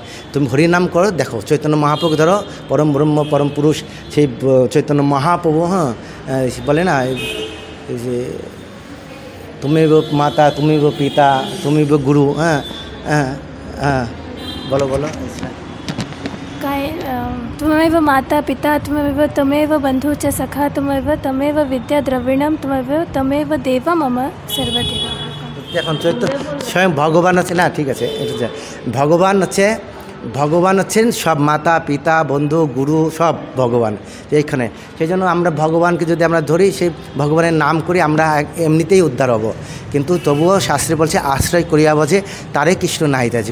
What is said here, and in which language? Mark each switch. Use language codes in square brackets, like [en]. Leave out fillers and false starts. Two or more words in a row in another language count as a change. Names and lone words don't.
[bn] তুমি হরিনাম করো, দেখো চৈতন্য মহাপ্রভু ধরো, পরম ব্রহ্ম পরম পুরুষ সেই চৈতন্য মহাপ্রভু, হ্যাঁ বলে না যে তুমি মাতা, তুমি পিতা, তুমি গুরু, হ্যাঁ হ্যাঁ হ্যাঁ, বলো বলো। [sa] त्वमेव माता पिता, त्वमेव बन्धु च सखा, त्वमेव विद्या द्रविणं, त्वमेव देव मम सर्वदेव। [bn] এখন চৈতন্য স্বয়ং ভগবান আছে না, ঠিক আছে, এটা ভগবান আছে, ভগবান হচ্ছেন সব, মাতা পিতা বন্ধু গুরু সব ভগবান এইখানে। সেই জন্য আমরা ভগবানকে যদি আমরা ধরি, সেই ভগবানের নাম করি, আমরা এমনিতেই উদ্ধার হব। কিন্তু তবুও শাস্ত্রে বলছে আশ্রয় করিয়া বোঝে তারে কৃষ্ণ নাহিতেছে।